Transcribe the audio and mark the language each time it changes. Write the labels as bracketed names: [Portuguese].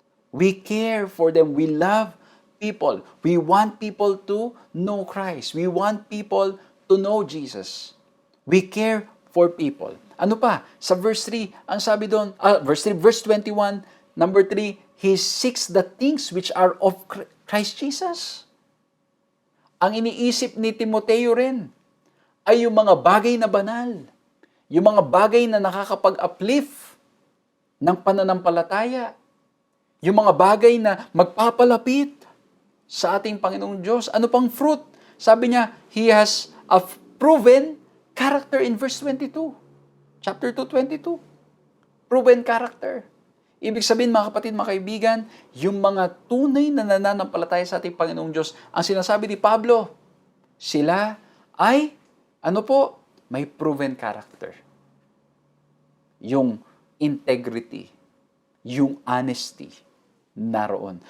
[English] We care for them. We love people. We want people to know Christ. We want people to know Jesus. We care for people. [Filipino] Ano pa? Sa verse 3, ang sabi doon, [English] verse 21, number 3, he seeks the things which are of Christ Jesus. [Filipino] Ang iniisip ni Timoteo rin ay yung mga bagay na banal, yung mga bagay na nakakapag-uplift ng pananampalataya, yung mga bagay na magpapalapit sa ating Panginoong Diyos. Ano pang fruit? Sabi niya, [English] he has a proven character in verse 22. Chapter 2, 22. Proven character. [Filipino] Ibig sabihin, mga kapatid, mga kaibigan, yung mga tunay na nananampalataya sa ating Panginoong Diyos, ang sinasabi ni Pablo, sila ay, may proven character. Yung integrity, yung honesty, naroon.